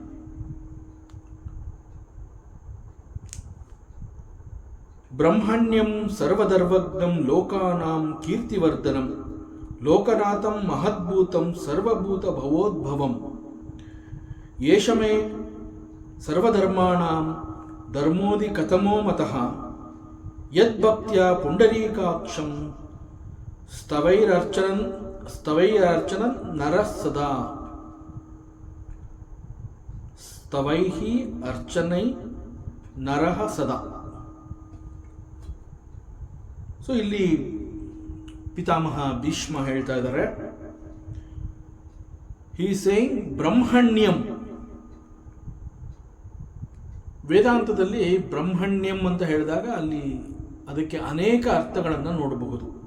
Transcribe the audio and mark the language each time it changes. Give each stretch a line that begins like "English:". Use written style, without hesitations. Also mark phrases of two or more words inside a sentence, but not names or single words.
Sanskrit: ಬ್ರಹ್ಮಣ್ಯಂ ಸರ್ವಧರ್ವಜ್ಞಂ ಲೋಕಾನಾಂ ಕೀರ್ತಿವರ್ಧನಂ ಲೋಕನಾಥಂ ಮಹದ್ಭೂತಂ ಸರ್ವಭೂತ ಭವೋದ್ಭವಂ ಯೇಷಮೇ ಸರ್ವಧರ್ಮಾಣಾಂ ಧರ್ಮೋದಿ ಕಥಮೋ ಮತಃ ಯದ್ಭಕ್ತ್ಯ ಪುಂಡರೀಕಾಕ್ಷಂ ಸ್ತವೈರರ್ಚನನ್ ನರಃ ಸದಾ. ಸ್ತವೈಹಿ ಅರ್ಚನೈ ನರಃ ಸದಾ.
Kannada: ಸೊ ಇಲ್ಲಿ ಪಿತಾಮಹ ಭೀಷ್ಮ ಹೇಳ್ತಾ ಇದ್ದಾರೆ,
English: he saying
Kannada: ಬ್ರಹ್ಮಣ್ಯಂ. ವೇದಾಂತದಲ್ಲಿ ಬ್ರಹ್ಮಣ್ಯಂ ಅಂತ ಹೇಳಿದಾಗ ಅಲ್ಲಿ ಅದಕ್ಕೆ ಅನೇಕ ಅರ್ಥಗಳನ್ನು ನೋಡಬಹುದು.